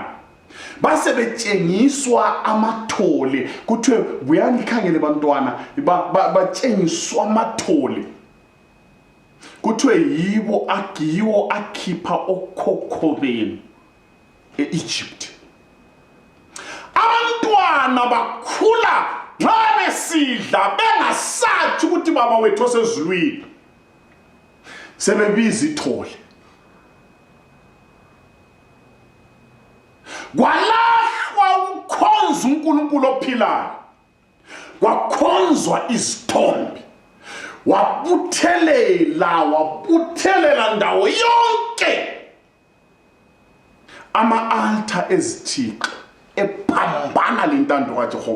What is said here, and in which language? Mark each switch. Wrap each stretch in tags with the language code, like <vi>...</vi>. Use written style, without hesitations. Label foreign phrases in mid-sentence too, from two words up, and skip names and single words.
<nd>Base betshengiswa amathole kuthiwe buyani khangele bantwana batshengiswa amathole kuthiwe yiwo akhipha okhokho benu e-Egypt. Abantwana bakhula nxa besidla bengasathi ukuthi baba wethu osezulwini, sebebiza ithole. Kwalahlwa ukukhonza uNkulunkulu ophilayo, kwakhonzwa izithombe, wabuthelela ndawo yonke ama-altar ezithixo ephambana lentando kaJehova.</nd>